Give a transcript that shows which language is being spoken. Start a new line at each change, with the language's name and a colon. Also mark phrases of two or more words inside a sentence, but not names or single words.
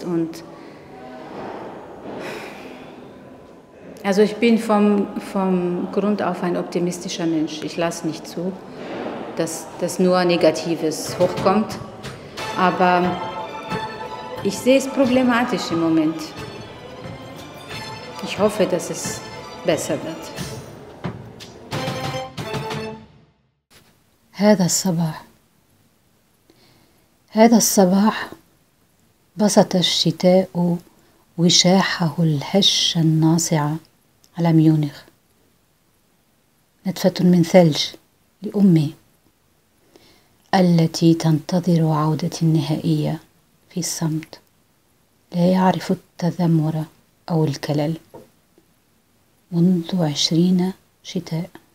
German: Und also ich bin vom Grund auf ein optimistischer Mensch. Ich lasse nicht zu, dass nur Negatives hochkommt. Aber ich sehe es problematisch im Moment. Ich hoffe, dass es besser wird.
Arabic: هذا الصباح بسط الشتاء وشاحه الهشة الناصعة على ميونخ. نتفة من ثلج لأمي التي تنتظر عودتي النهائية في الصمت، لا يعرف التذمر أو الكلل منذ 20 شتاء.